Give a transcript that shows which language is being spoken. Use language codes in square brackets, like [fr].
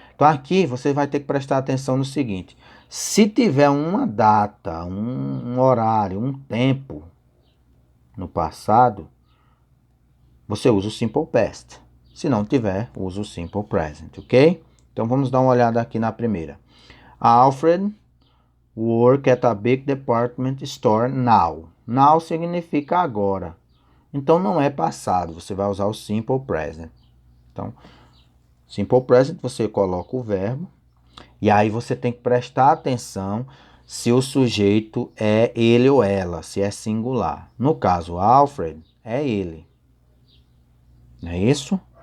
[pt] Então aqui você vai ter que prestar atenção no seguinte: se tiver uma data, um horário, um tempo no passado, você usa o simple past. Se não tiver, usa o simple present, ok? Então vamos dar uma olhada aqui na primeira. [en] Alfred work at a big department store now. [pt] Now significa agora. Então não é passado, você vai usar o simple present. Então, simple present, você coloca o verbo e aí você tem que prestar atenção se o sujeito é ele ou ela, se é singular. No caso, Alfred é ele. Não é isso?